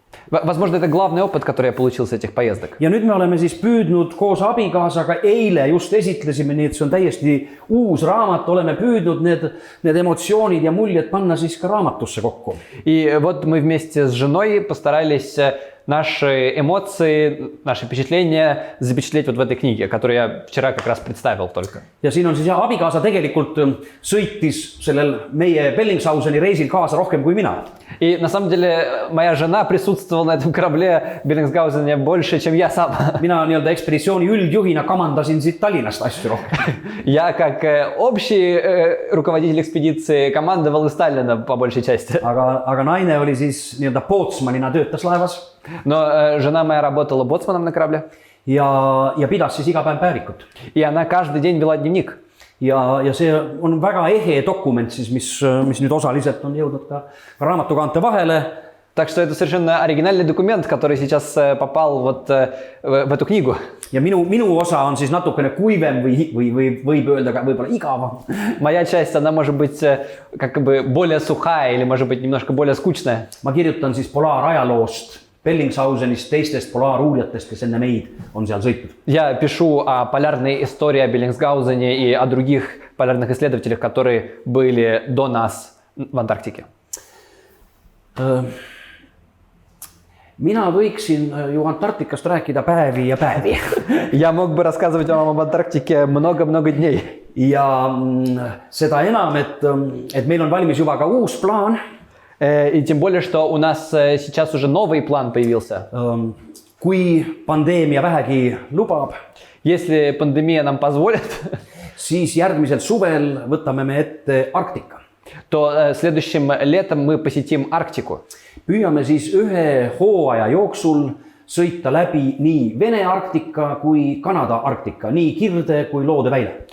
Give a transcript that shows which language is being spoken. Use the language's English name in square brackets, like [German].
[Russian] Возможно, это главный опыт, который я получил с этих поездок. [Estonian] Ja nüüd me oleme siis püüdnud koos abikaasaga, eile just esitlesime, nii et see on täiesti uus raamat, oleme püüdnud need emotsioonid ja muljed panna siis ka raamatusse kokku. [Russian] И вот мы вместе с женой постарались наши эмоции, наши впечатления запечатлеть вот в этой книге, которую я вчера как раз представил только. [Estonian] Ja siin on siis abikaasa tegelikult sõitis sellel meie Bellingshauseni reisil kaasa rohkem kui mina. [Russian] И на самом деле моя жена присутствовала на этом корабле Беллингсгаузене больше, чем я сам. [Estonian] Mina nii-öelda ekspeditsiooni üldjuhina kamandasin siit Tallinnast asju rohkem. [Russian] Я как общий руководитель экспедиции командовал из Таллина по большей части. [Estonian] Aga naine oli siis nii-öelda pootsmanina töötas laevas. [Russian] Но жена моя работала боцманом на корабле. [Estonian] Ja pidas siis iga päev päevikut. [Russian] И она каждый день вела дневник. [Estonian] Ja see on väga ehe dokument siis, mis nüüd osaliselt on jõudnud ka raamatukaante vahele. [Russian] Так что это совершенно оригинальный документ, который сейчас попал вот в эту книгу. [Estonian] Ja minu osa on siis natukene kuivem või võib öelda ka võib-olla igavam. [Russian] Моя часть, она может быть как бы более сухая или может быть немножко более скучная. [Estonian] Ma kirjutan siis polaarajaloost, Bellingshausenist, teistest polaaruurijatest, kes enne meid on seal sõitnud. [Russian] Я пишу о полярной истории о Беллингсгаузене и о других полярных исследователях, которые были до нас в Антарктике. [Estonian] Mina võiksin ju Antarktikast rääkida päevi ja päevi. [Russian] Я мог бы рассказывать вам об Антарктике много-много дней. [Estonian] Ja seda enam, et meil on valmis juba ka uus plaan. [Russian] И тем более, что у нас сейчас уже новый план появился. [Estonian] kui pandeemia vähegi lubab, [Russian] Если пандемия нам позволит, [Estonian] siis järgmisel suvel võtame me ette Arktika. [Russian] то следующим летом мы посетим Арктику. [Estonian] Püüame siis ühe hooaja jooksul sõita läbi nii Vene Arktika kui Kanada Arktika, nii Kirde kui Loodeväina.